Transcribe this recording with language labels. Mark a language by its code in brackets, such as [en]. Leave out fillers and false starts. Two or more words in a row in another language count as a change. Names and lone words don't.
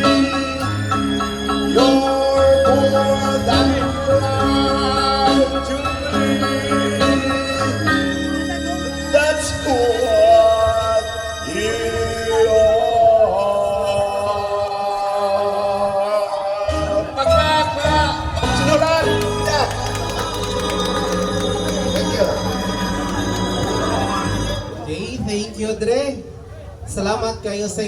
[en] You're more than life to me. That's what you are. [tl] Pakpak pa. Sinulan. [en] Yeah. Thank you. Okay, thank you, Dre. [tl] Salamat kayo sa